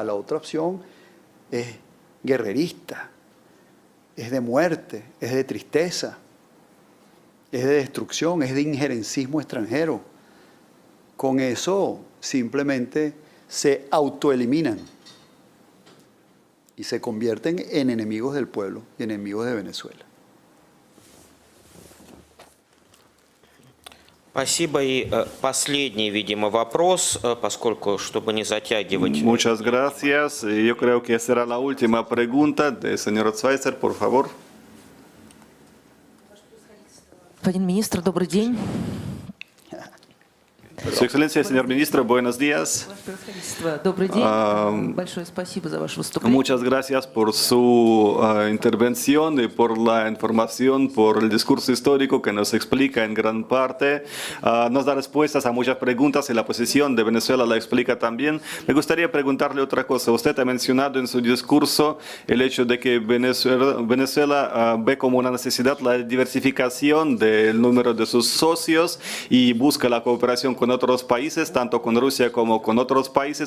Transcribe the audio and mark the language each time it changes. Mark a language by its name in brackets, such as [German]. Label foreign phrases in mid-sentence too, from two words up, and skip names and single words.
[Spanish] La otra opción es guerrerista, es de muerte, es de tristeza, es de destrucción, es de injerencismo extranjero. Con eso simplemente se autoeliminan y se convierten en enemigos del pueblo y enemigos de Venezuela. [Russian] Спасибо. И последний, видимо, вопрос, поскольку, чтобы не затягивать. [Spanish] Muchas gracias. Yo creo que será la última pregunta del señor Schweitzer, por favor. [Russian] Господин министр, добрый день. [Spanish] Su Excelencia, señor ministro, buenos días. [Russian] Ваше превосходительство, добрый день. Большое спасибо за ваше выступление. [Spanish] Muchas gracias por su intervención y por la información, por el discurso histórico que nos explica en gran parte. Nos da respuestas a muchas preguntas y la posición de Venezuela la explica también. Me gustaría preguntarle otra cosa. Usted ha mencionado en su discurso el hecho de que Venezuela ve como una necesidad la diversificación del número de sus socios y busca la cooperación con otros países, tanto con Rusia como con otros países.